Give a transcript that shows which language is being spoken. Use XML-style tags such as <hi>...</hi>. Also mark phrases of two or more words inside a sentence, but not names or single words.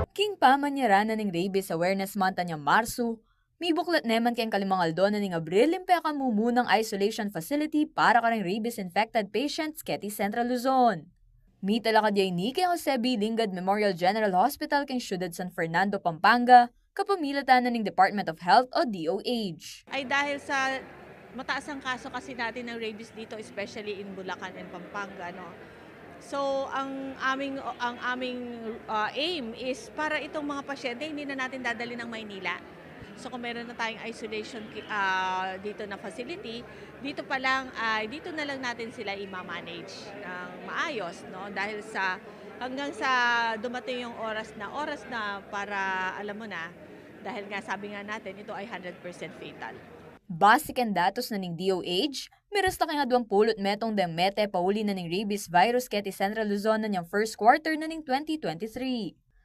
<pam>King pamanyara na ning Rabies Awareness Month niya Marso, may buklat naman kayong kalimangaldo na ning Abril limpe ka mumunang</pam> <en>isolation facility</en> <pam>para ka ring</pam> <en>rabies-infected patients</en> <pam>keti Central Luzon. May talakad yay ni kay Jose B. Lingad Memorial General Hospital kay Ciudad San Fernando, Pampanga, kapamilatan na ning Department of Health o DOH.</pam> <tl>Ay dahil sa mataas ang kaso kasi natin ng rabies dito,</tl> <en>especially in Bulacan and Pampanga,</en> <tl>no? So, ang aming</tl> <en>aim is</en> <tl>para itong mga pasyente hindi na natin dadali ng Maynila. So, kung meron na tayong isolation dito na facility, dito pa lang dito na lang natin sila i-manage ng maayos, no? Dahil sa hanggang sa dumating yung oras na para alam mo na, dahil nga sabi nga natin ito ay 100% fatal.</tl> <pam>Basic and datos na ning DOH, mirasta kay nga 20 metong deng mete pauli na ning</pam> <en>rabies virus</en> <pam>keti Central Luzon na niyang</pam> <en>first quarter</en> <pam>na ning 2023.</pam>